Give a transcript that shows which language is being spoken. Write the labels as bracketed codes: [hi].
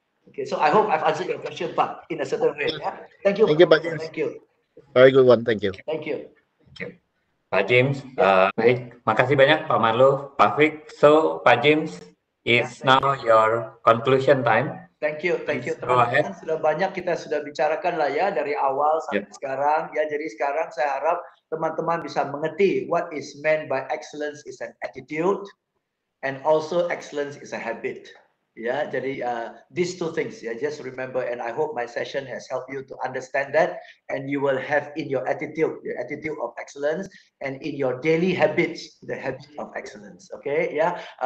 [en] Okay, so I hope I've answered your question, Pak, in a certain way. Yeah? Thank you. Thank you, Pak James. Thank you. Very good one. Thank you. Thank you. Thank you. [id] Pak James, baik. Makasih banyak Pak Marlo, Pak Fik. [en] So, Pak James, it's now your conclusion time. Thank you. Go ahead. [id] Sudah banyak kita sudah bicarakan lah ya dari awal sampai sekarang. Ya, jadi sekarang saya harap teman-teman bisa mengerti [en] what is meant by excellence is an attitude and also excellence is a habit. [id] Ya, jadi [en] these two things. Ya, just remember, and I hope my session has helped you to understand that, and you will have in your attitude of excellence, and in your daily habits, the habit of excellence. Okay, ya.